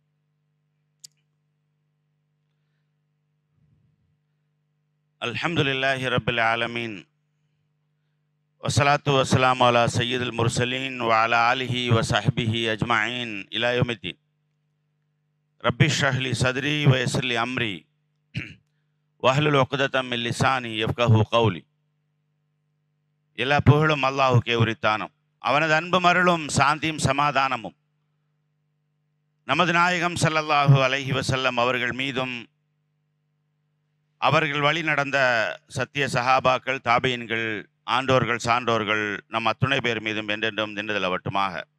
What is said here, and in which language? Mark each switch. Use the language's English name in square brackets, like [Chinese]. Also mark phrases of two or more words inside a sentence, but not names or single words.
[Arabic] الحمد لله رب العالمين والصلاة والسلام على سيد المرسلين وعلى آله وصحبه أجمعين إلى يوم الدين. ربي اشرح لي صدري ويسر لي أمري واحلل عقدة من لساني يفقهوا قولي. [Tamil] எல்லா புகழும் அல்லாஹ்வுக்கே உரித்தானம். அவனது அன்பும் அருளும் சாந்தியும் சமாதானமும் நமது நாயகம் [Arabic] صلى الله عليه وسلم [Tamil] அவர்கள் மீதும் அவர்கள் வழி நடந்த சத்திய சஹாபாக்கள், தாபீன்கள், ஆண்டோர்கள், சான்றோர்கள் நம் அத்துணை பேர் மீதும் என்றென்றும் நின்றுதலவட்டுமாக.